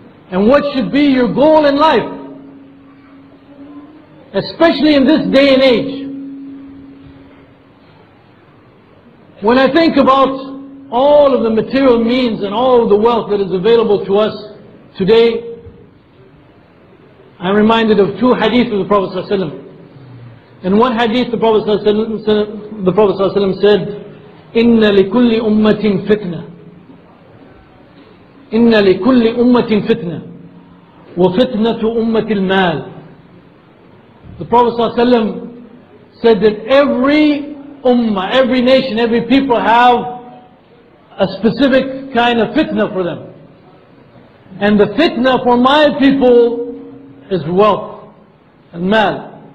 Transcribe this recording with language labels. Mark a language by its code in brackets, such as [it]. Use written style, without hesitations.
[en] And what should be your goal in life, especially in this day and age. When I think about all of the material means and all of the wealth that is available to us today, I'm reminded of two hadiths of the Prophet ﷺ. In one hadith, the Prophet ﷺ said, [ar] إِنَّ لِكُلِّ أُمَّةٍ فِتْنَةٍ إِنَّ لِكُلِّ أُمَّةٍ فِتْنَةٍ وَفِتْنَةُ أُمَّةِ الْمَالِ. [en] The Prophet ﷺ said that every ummah, every nation, every people have a specific kind of fitna for them. And the fitna for my people is wealth and mal.